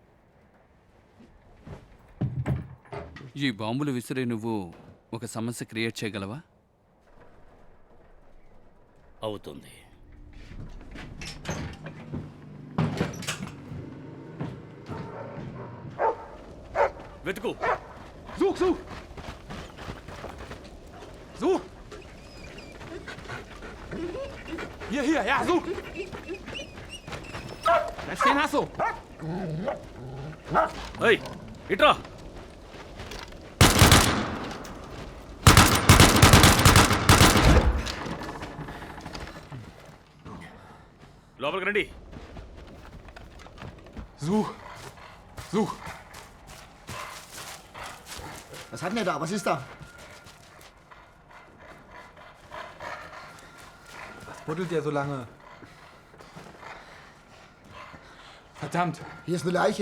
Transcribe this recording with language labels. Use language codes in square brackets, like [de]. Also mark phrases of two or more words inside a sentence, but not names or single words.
[te] ఈ బాంబులు విసిరే నువ్వు ఒక సమస్య క్రియేట్ చేయగలవా? అవుతుంది. వెతుకు. [de] Such, such! Such! Hier, hier, ja, such! Da stehen hast du! [te] ఏయ్, ఇట్రా. లోపలికి రండి. [de] Such! Such! Was hat denn der da? Was ist da? Was buddelt der so lange? Verdammt! Hier ist eine Leiche.